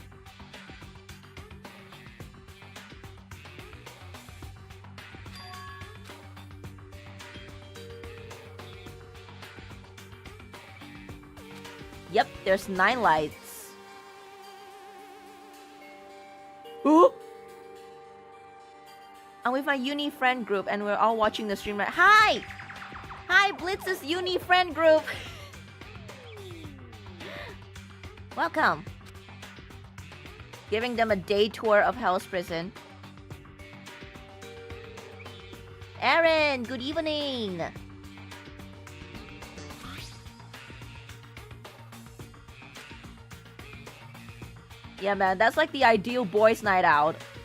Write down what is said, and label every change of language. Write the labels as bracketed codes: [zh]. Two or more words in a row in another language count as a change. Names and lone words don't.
[en] Yep, there's 9 lights. Ooh! I'm with my uni friend group and we're all watching the stream right. Hi! Hi, Blitz's uni friend group! Welcome! Giving them a day tour of Hell's Prison. Aaron, good evening! Yeah, man, that's like the ideal boys' night out.